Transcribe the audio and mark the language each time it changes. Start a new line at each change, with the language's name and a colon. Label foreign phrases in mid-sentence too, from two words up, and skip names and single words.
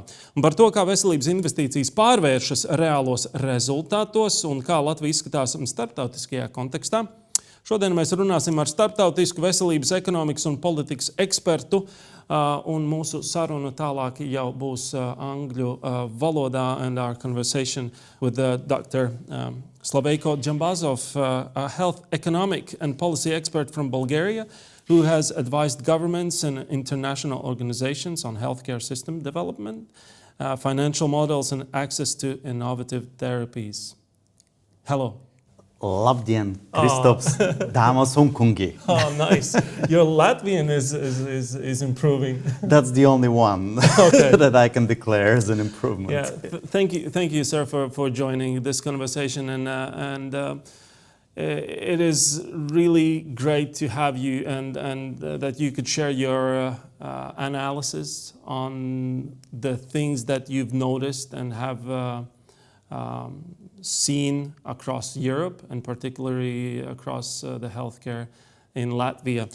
Latvian: Un par to, kā veselības investīcijas pārvēršas reālos rezultātos un kā Latvija izskatās starptautiskajā kontekstā, šodien mēs runāsim ar starptautisku veselības, ekonomikas un politikas ekspertu, un mūsu saruna tālāk jau būs angļu valodā,
English: and our conversation with Dr. Slaveyko Djambazov, a health economic and policy expert from Bulgaria, who has advised governments and international organizations on healthcare system development, financial models, and access to innovative therapies. Hello.
Latvian: Labdien, Kristaps, dāmas un kungi.
English: Oh, nice. Your Latvian is improving. That's the only one that I can declare as an improvement. Yeah, thank you, sir, for joining this conversation, and it is really great to have you and that you could share your analysis on the things that you've noticed and have seen across Europe, and particularly across the healthcare in Latvia.